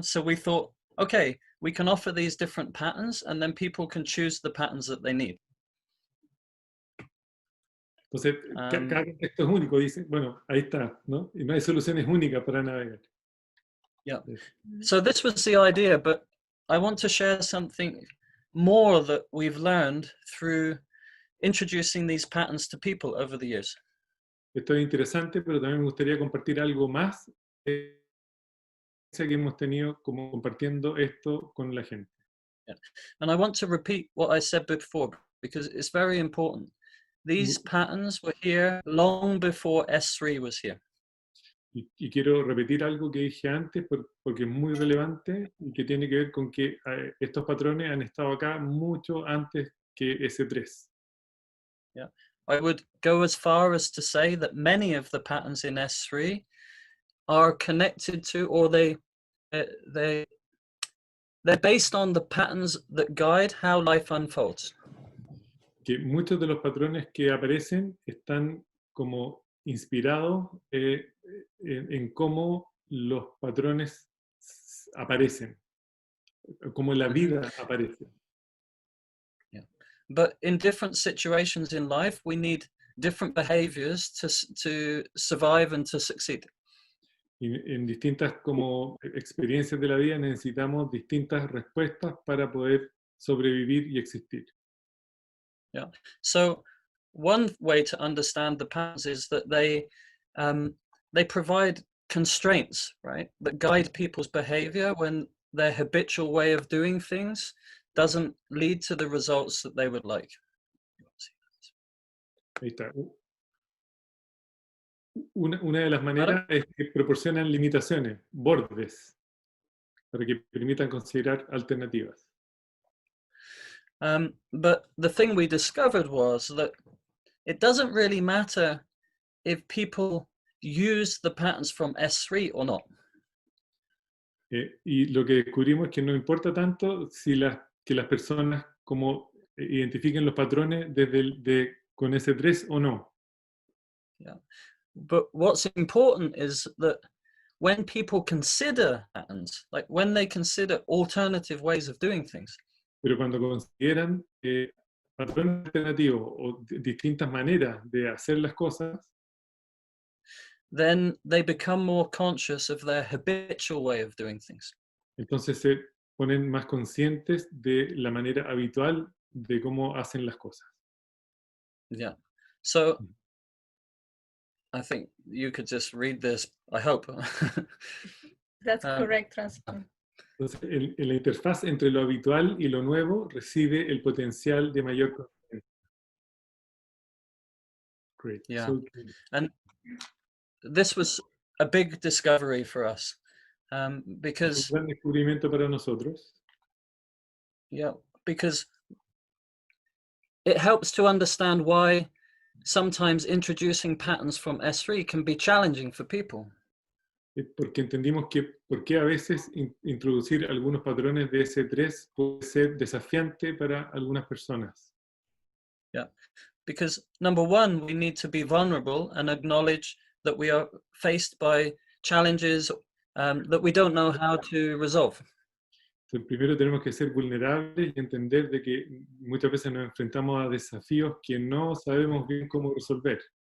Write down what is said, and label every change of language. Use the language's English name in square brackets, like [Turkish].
[English] So we thought, okay, we can offer these different patterns and then people can choose the patterns that they need. [Spanish] Entonces, cada contexto es único, dice, bueno, ahí está, ¿no? Y no hay soluciones únicas para navegar. [English] Yeah. So this was the idea, but I want to share something more that we've learned through introducing these patterns to people over the years. [Spanish] Esto es interesante, pero también me gustaría compartir algo más que hemos tenido como compartiendo esto con la gente. [English] Yeah. And I want to repeat what I said before because it's very important. These patterns were here long before S3 was here. [Spanish] Y quiero repetir algo que dije antes porque es muy relevante y que tiene que ver con que estos patrones han estado acá mucho antes que S3. [English] Yeah. I would go as far as to say that many of the patterns in S3 are connected to, or they're based on the patterns that guide how life unfolds. [Spanish] Que muchos de los patrones que aparecen están como inspirados en cómo los patrones aparecen, cómo la vida aparece. [English] Yeah. But in different situations in life, we need different behaviors to survive and to succeed. [Spanish] Y en distintas como experiencias de la vida necesitamos distintas respuestas para poder sobrevivir y existir. [English] Yeah. So one way to understand the patterns is that they provide constraints, right, that guide people's behavior when their habitual way of doing things doesn't lead to the results that they would like. [Spanish] Ahí está. Una de las maneras es que proporcionan limitaciones, bordes, para que permitan considerar alternativas. [English] But the thing we discovered was that it doesn't really matter if people use the patterns from S3 or not. [Spanish] Y lo que descubrimos es que no importa tanto si que las personas como identifiquen los patrones con S3 o no. [English] Yeah. But what's important is that when people consider patterns, like when they consider alternative ways of doing things, [Spanish] pero cuando consideran patrones alternativos o distintas maneras de hacer las cosas, [English] then they become more conscious of their habitual way of doing things. [Spanish] Entonces se ponen más conscientes de la manera habitual de cómo hacen las cosas. [English] Yeah. So I think you could just read this, I hope. That's correct translation. [Spanish] Entonces, en la interfaz entre lo habitual y lo nuevo recibe el potencial de mayor conciencia. [English] Great. Yeah. So, and this was a big discovery for us because [Spanish] un gran descubrimiento para nosotros. [English] Yeah, because it helps to understand why sometimes introducing patterns from S3 can be challenging for people. [Spanish] Porque entendimos que por qué a veces introducir algunos patrones de S3 puede ser desafiante para algunas personas. [English] Yeah, because number one, we need to be vulnerable and acknowledge that we are faced by challenges that we don't know how to resolve. [Spanish] Entonces, primero tenemos que ser vulnerables y entender de que muchas veces nos enfrentamos a desafíos que no sabemos bien cómo resolver.